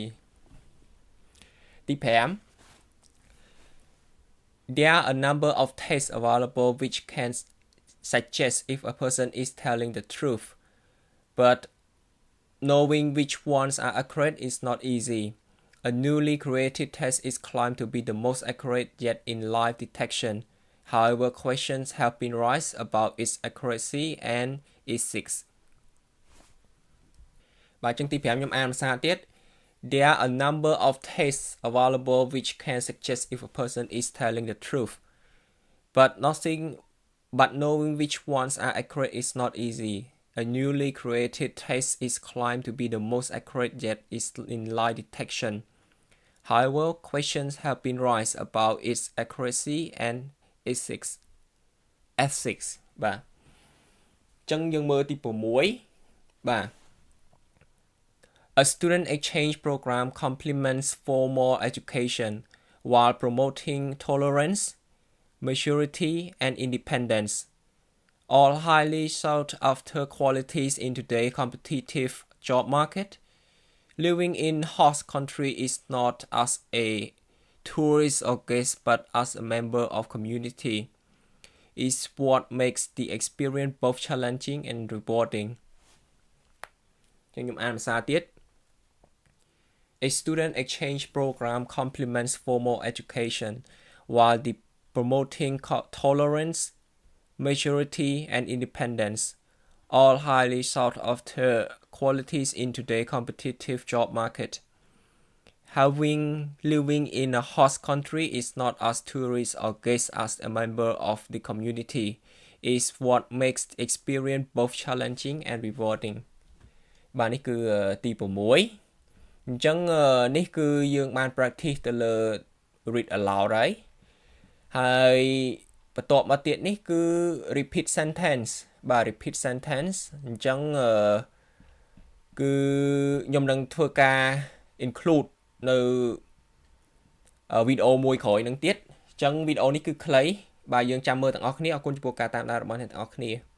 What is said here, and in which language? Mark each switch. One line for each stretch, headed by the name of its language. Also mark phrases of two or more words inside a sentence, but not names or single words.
English: ទី5 There are a number of tests available which can suggest if a person is telling the truth, but knowing which ones are accurate is not easy. A newly created test is claimed to be the most accurate yet in lie detection. However, questions have been raised about its accuracy and ethics.
Khmer: បាទចឹងទី5ខ្ញុំអានភាសាទៀត
English: There are a number of tests available which can suggest if a person is telling the truth, but knowing which ones are accurate is not easy. A newly created test is claimed to be the most accurate yet is in lie detection. However, questions have been raised about its accuracy and ethics.
Khmer: បាទចឹងយើងមើលទី6បាទ
English: A student exchange program complements formal education while promoting tolerance, maturity, and independence, all highly sought after qualities in today's competitive job market. Living in host country is not as a tourist or guest but as a member of community. Is what makes the experience both challenging and rewarding.
Khmer: ខ្ញុំអានភាសាទៀត
English: A student exchange program complements formal education while promoting tolerance, maturity, and independence, all highly sought after qualities in today's competitive job market. Living in a host country is not as tourist or guest as a member of the community. Is what makes the experience both challenging and rewarding.
Khmer: បាទនេះគឺទី6អញ្ចឹងនេះគឺយើងបាន practice ទៅលើ
English: read aloud
Khmer: ហើយបន្ទាប់មកទៀតនេះគឺ
English: repeat sentence
Khmer: បាទ
English: repeat sentence
Khmer: អញ្ចឹងគឺខ្ញុំនឹងធ្វើការ include នៅវីដេអូមួយក្រោយនឹងទៀតអញ្ចឹងវីដេអូនេះគឺខ្លីបាទយើងចាំមើលទាំងអស់គ្នាអរគុណចំពោះការតាមដានរបស់អ្នកទាំងអស់គ្នា